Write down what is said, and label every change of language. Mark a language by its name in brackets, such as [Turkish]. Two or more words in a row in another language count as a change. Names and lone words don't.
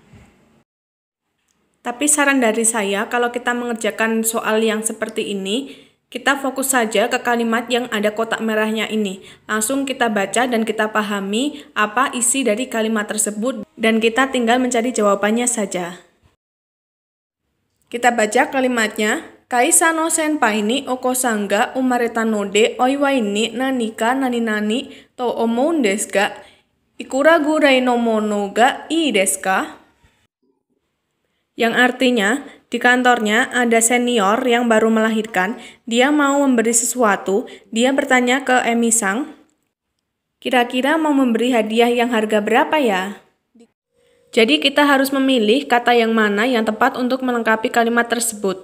[Indonesian] Tapi saran dari saya, kalau kita mengerjakan soal yang seperti ini, kita fokus saja ke kalimat yang ada kotak merahnya ini. Langsung kita baca dan kita pahami apa isi dari kalimat tersebut, dan kita tinggal mencari jawabannya saja. Kita baca kalimatnya. [Japanese] 会社 の 先輩 に お子さん が 生まれた ので お祝い に 何か なになに と 思うん です が? いくら ぐらい の もの が いい です か? [Indonesian] Yang artinya, di kantornya ada senior yang baru melahirkan, dia mau memberi sesuatu, dia bertanya ke Emi-sang, kira-kira mau memberi hadiah yang harga berapa ya? Jadi kita harus memilih kata yang mana yang tepat untuk melengkapi kalimat tersebut.